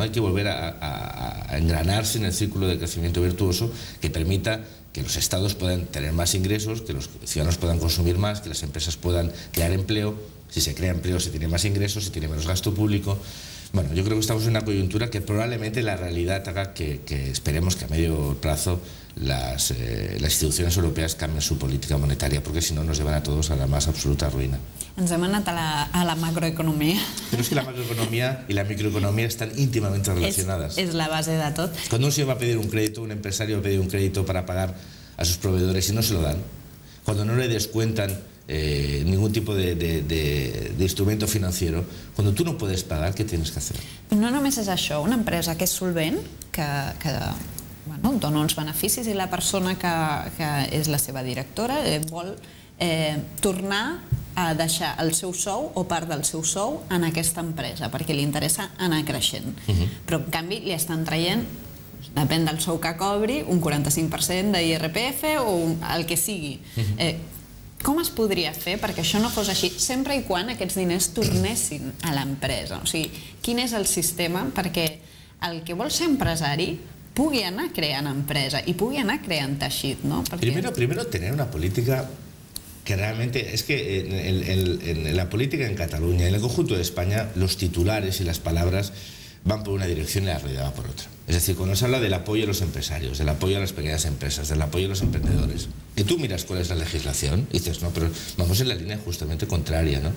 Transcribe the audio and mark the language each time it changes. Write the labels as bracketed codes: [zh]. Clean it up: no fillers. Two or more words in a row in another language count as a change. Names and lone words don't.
[es] Hay que volver a engranarse en el círculo de crecimiento virtuoso que permita que los estados puedan tener más ingresos, que los ciudadanos puedan consumir más, que las empresas puedan crear empleo. Si se crea empleo se tiene más ingresos, se tiene menos gasto público. Bueno, yo creo que estamos en una coyuntura que probablemente la realidad haga que esperemos que a medio plazo las instituciones europeas cambien su política monetaria, porque si no nos llevan a todos a la más absoluta ruïna. [ca] Ens hem anat a la macroeconomia. [es] Pero es que la macroeconomía y la microeconomía están íntimamente relacionadas. Es la base de tot. Cuando un señor va a pedir un crédito, un empresario va a pedir un crédito para pagar a sus proveedores y no se lo dan, cuando no le descuentan ningún tipo de instrumento financiero, cuando tú no puedes pagar, ¿qué tienes que hacer? [ca] No només és això, una empresa que és solvent, que dona uns beneficis i la persona que és la seva directora vol tornar a deixar el seu sou o part del seu sou en aquesta empresa perquè li interessa anar creixent. Però en canvi li estan traient, depèn del sou que cobri, un 45% d'IRPF o el que sigui. Com es podria fer perquè això no fos així, sempre i quan aquests diners tornessin a l'empresa? O sigui, quin és el sistema perquè el que vol ser empresari pugui anar creant empresa i pugui anar creant teixit, ¿no? [es] Primero tener una política que realmente, es que en la política en Cataluña, en el conjunto de España, los titulares y las palabras van por una dirección y la realidad va por otra. Es decir, cuando se habla del apoyo a los empresarios, del apoyo a las pequeñas empresas, del apoyo a los emprendedores, que tú miras cuál es la legislación y dices, no, pero vamos en la línea justamente contraria, ¿no?